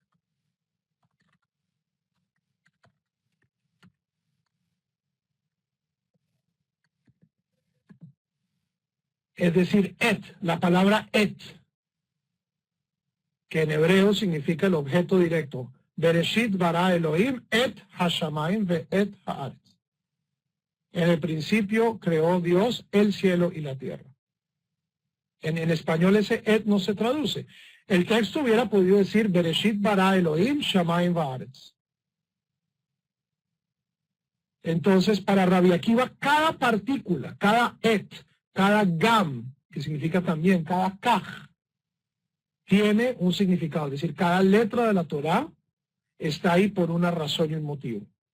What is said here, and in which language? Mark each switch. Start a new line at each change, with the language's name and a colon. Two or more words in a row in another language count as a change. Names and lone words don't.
Spanish: Es decir, la palabra que en hebreo significa el objeto directo.
Hebrew: בראשית ברא אלהים את השמים ואת הארץ.
Spanish: En el principio creó Dios el cielo y la tierra. En español ese no se traduce. El texto hubiera podido decir
Hebrew: בראשית ברא אלהים שמים וארץ.
Spanish: Entonces, para Rabbi Akiva, cada partícula, cada cada gam, que significa también cada kaj, tiene un significado. Es decir, cada letra de la Torá está ahí por una razón y un motivo.